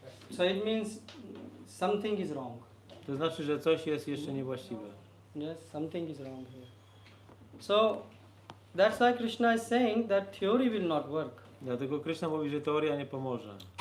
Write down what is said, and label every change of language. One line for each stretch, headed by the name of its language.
English: So it means something is wrong.
Polish: To znaczy, że coś jest jeszcze niewłaściwe.
English: Yes, something is wrong here. So that's why Krishna is saying that theory will not work.
Polish: Dlatego Kryszna mówi, że teoria nie pomoże.